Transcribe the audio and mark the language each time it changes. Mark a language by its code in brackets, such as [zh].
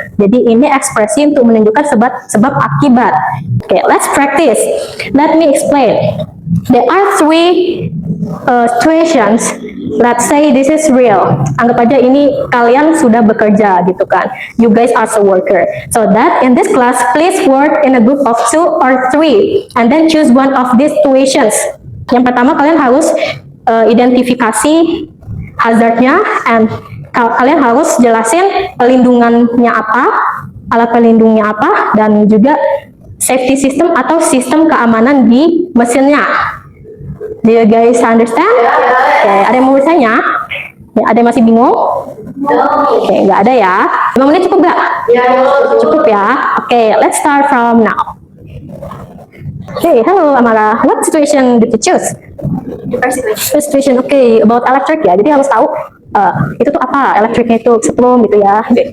[id] Jadi ini ekspresi untuk menunjukkan sebab akibat. [en] Okay, let's practice. Let me explain. There are three situations. Let's say this is real. [id] Anggap aja ini kalian sudah bekerja gitu kan. [en] You guys are a worker. So that in this class, please work in a group of 2 or 3 and then choose one of these situations. [id] Yang pertama kalian harus identifikasi hazardnya and kalian harus jelasin pelindungannya apa, alat pelindungnya apa, dan juga safety system atau sistem keamanan di mesinnya. [en] Do you guys understand? [id] Oke, ada yang mau bertanya? Ya, ada yang masih bingung? Oke, nggak ada ya. 5 menit cukup nggak? Cukup ya. [en] Oke, let's start from now. Okay, hello Amara. What situation did you choose? First situation, okay, about electric ya. [id] Jadi harus tahu itu tuh apa, elektriknya itu setrum gitu ya.